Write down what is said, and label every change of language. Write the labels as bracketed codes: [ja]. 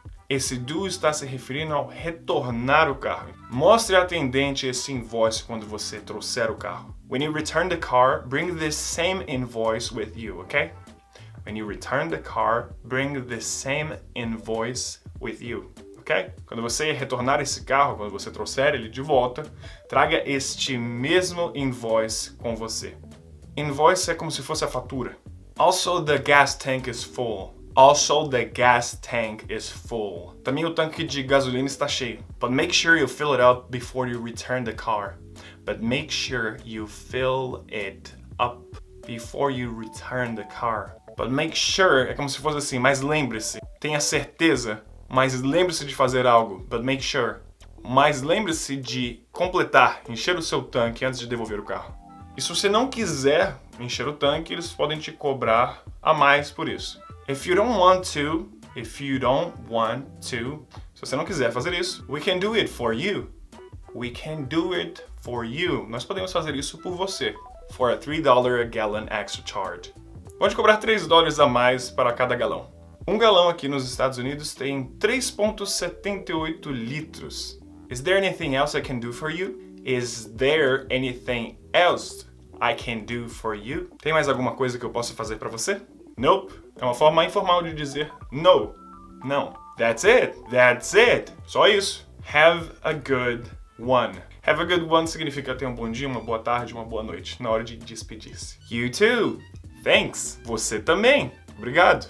[pt] Esse do está se referindo ao retornar o carro. Mostre ao atendente esse invoice quando você trouxer o carro. [en] When you return the car, bring this same invoice with you, okay? When you return the car, bring the same invoice with you, ok? [pt] Quando você retornar esse carro, quando você trouxer ele de volta, traga este mesmo invoice com você. Invoice é como se fosse a fatura. [en] Also, the gas tank is full. Also, the gas tank is full. [pt] Também o tanque de gasolina está cheio. [en] But make sure you fill it up before you return the car. But make sure you fill it up before you return the car. But make sure [pt] é como se fosse assim, mas lembre-se, tenha certeza, mas lembre-se de fazer algo. But make sure. Mas lembre-se de completar, encher o seu tanque antes de devolver o carro. E se você não quiser encher o tanque, eles podem te cobrar a mais por isso. [en] If you don't want to, [pt] se você não quiser fazer isso, [en] we can do it for you. We can do it for you. [pt] Nós podemos fazer isso por você. [en] For a $3 a gallon extra charge. [pt] Pode cobrar $3 a mais para cada galão. Um galão aqui nos Estados Unidos tem 3,78 litros. [en] Is there anything else I can do for you? Is there anything else I can do for you? [pt] Tem mais alguma coisa que eu possa fazer para você? Nope. É uma forma informal de dizer no. [en] Não. That's it. That's it. [pt] Só isso. [en] Have a good one. Have a good one [pt] significa ter um bom dia, uma boa tarde, uma boa noite, na hora de despedir-se. [en] You too. Thanks. [pt] Você também. Obrigado.